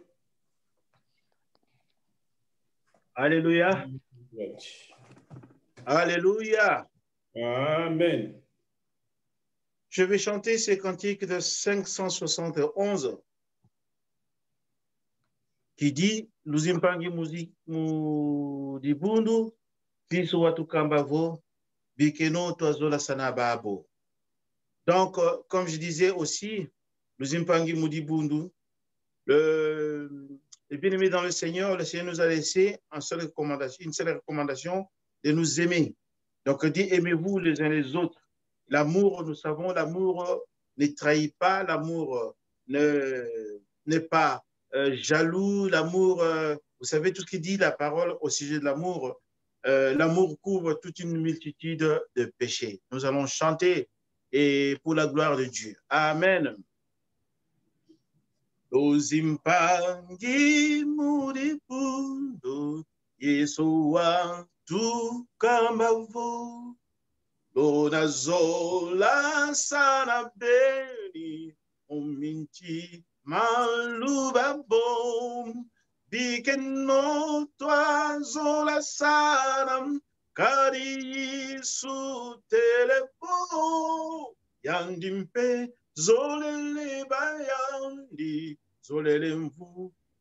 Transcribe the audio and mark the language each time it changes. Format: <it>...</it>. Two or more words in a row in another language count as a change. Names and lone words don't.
<fr>Alléluia. Alléluia. Amen. Je vais chanter ces cantiques de 571 qui dit</fr> <kg>Luzimpangi mudibundu fisu watu kambavo bikeno toazola sanababo.</kg> <fr>Donc, comme je disais aussi,</fr> <kg>Luzimpangi mudibundu,</kg> <fr>les bien-aimés dans le Seigneur nous a laissé une seule recommandation de nous aimer. Donc, dit aimez-vous les uns les autres. L'amour, nous savons, l'amour ne trahit pas, l'amour n'est pas jaloux, l'amour, vous savez tout ce qu'il dit la parole au sujet de l'amour. L'amour couvre toute une multitude de péchés. Nous allons chanter et pour la gloire de Dieu. Amen.</fr> <kg>Luzimpangi mudibundu Yesu watu kambavo Lona zola sana beni uminti maluba bom bikeno toa zola sana kari su telepo yandimpe zolele bayandi zolele mvu</kg>